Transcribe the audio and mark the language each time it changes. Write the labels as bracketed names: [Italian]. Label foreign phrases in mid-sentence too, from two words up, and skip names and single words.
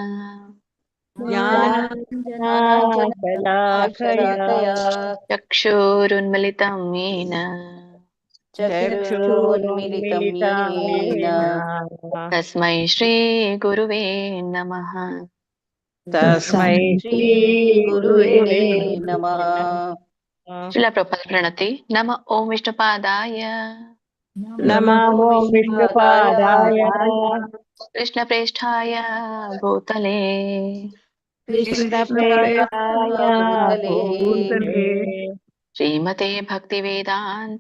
[Sanskrit] ज्ञानाञ्जनशलाकया ज्ञानाञ्जनशलाकया ಚಕ್ಷುರುನ್ಮಿಲಿತಂ येन चक्षुरुन्मिलितं येन चक्षुरुन्मिलितं तस्मै श्री गुरवे नमः. तस्मै श्रीगुरुवे श्रीगुरुवे नमः। श्रील प्रभुपाद प्रणति। नम ॐ विष्णुपादाय नमो नमो विष्णुपादाय कृष्ण प्रेष्ठाय भूतले कृष्णप्रेष्ठाय भूतले भूतले श्रीमते भक्ति वेदान्त